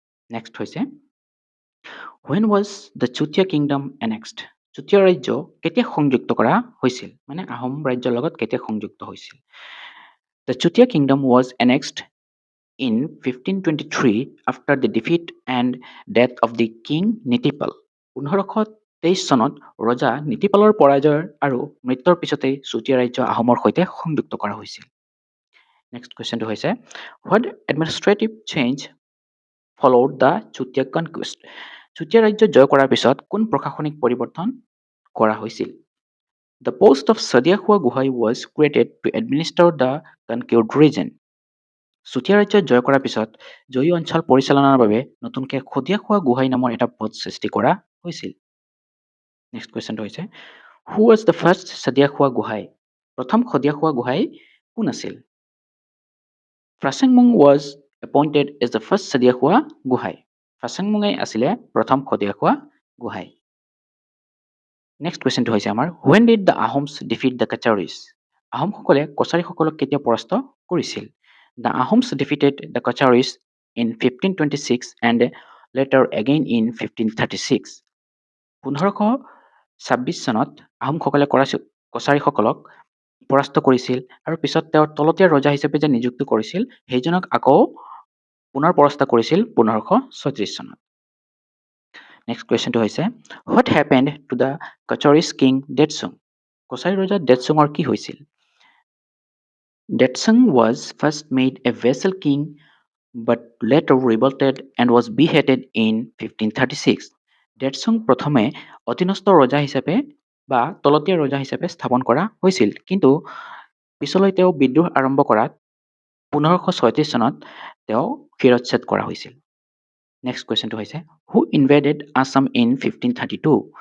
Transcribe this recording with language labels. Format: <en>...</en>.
<as>Next হৈছে</as> <en>when was the Chutia kingdom annexed?</en> <as>Chutia ৰাজ্য কেতিয়া সংযুক্ত কৰা হৈছিল? মানে আহোম ৰাজ্যৰ লগত কেতিয়া সংযুক্ত হৈছিল?</as> <en>The Chutia kingdom was annexed in 1523 after the defeat and death of the king Nitipal.</en> <as>1523 চনত ৰজা নীতিপালৰ পৰাজয় আৰু মৃত্যুৰ পিছতে চুতীয়া ৰাজ্য আহোমৰ সৈতে সংযুক্ত কৰা হৈছিল। নেক্সট কুৱেশ্যনটো হৈছে</as> <en>What administrative change followed the Chutia conquest?</en> <as>Chutia ৰাজ্য জয় কৰাৰ পিছত কোন প্ৰশাসনিক পৰিৱৰ্তন কৰা হৈছিল?</as> <en>The post of Sadiakhua Gohai was created to administer the conquered region.</en> <as>Chutia ৰাজ্য জয় কৰাৰ পিছত জয়ী অঞ্চল পৰিচালনাৰ বাবে নতুনকৈ সদিয়াখোৱা গোহাঁই নামৰ এটা পদ সৃষ্টি কৰা হৈছিল। নেক্সট কুৱেশ্যনটো হৈছে</as> <en>Who was the first Sadiyakhowa Gohain?</en> <as>প্ৰথম সদিয়াখোৱা গোহাঁই কোন আছিল?</as> <en>Phrasengmung was appointed as the first Sadiyakhowa Gohain.</en> <as>ফ্ৰাচেংমুঙে আছিলে প্ৰথম সদিয়াখোৱা গোহাঁই। নেক্সট কুৱেশ্যনটো হৈছে আমাৰ</as> <en>When did the Ahoms defeat the Kacharis?</en> <as>আহোমসকলে কছাৰীসকলক কেতিয়া পৰাস্ত কৰিছিল?</as> <en>The Ahoms defeated the Kacharis in 1526 and later again in 1536.</en> <as>1526 চনত আহোমসকলে কছাৰীসকলক পৰাস্ত কৰিছিল আৰু পিছত তেওঁৰ তলতীয়া ৰজা হিচাপে যে নিযুক্ত কৰিছিল সেইজনক আকৌ পুনৰ পৰাস্ত কৰিছিল 1536 চনত। নেক্সট কুৱেশ্যনটো হৈছে</as> <en>What happened to the Kacharis king Detchung?</en> <as>Kachari ৰজা ডেটচুঙৰ কি হৈছিল?</as> <en>Detsung was first made a vassal king but later revolted and was beheaded in 1536.</en> <as>দেৰচুং প্ৰথমে অধীনস্থ ৰজা হিচাপে বা তলতীয়া ৰজা হিচাপে স্থাপন কৰা হৈছিল, কিন্তু পিছলৈ তেওঁ বিদ্ৰোহ আৰম্ভ কৰাত ১৫৩৬ চনত তেওঁ শিৰচ্ছেদ কৰা হৈছিল। নেক্সট কুৱেশ্যনটো হৈছে</as> <en>Who invaded Assam in 1532?</en>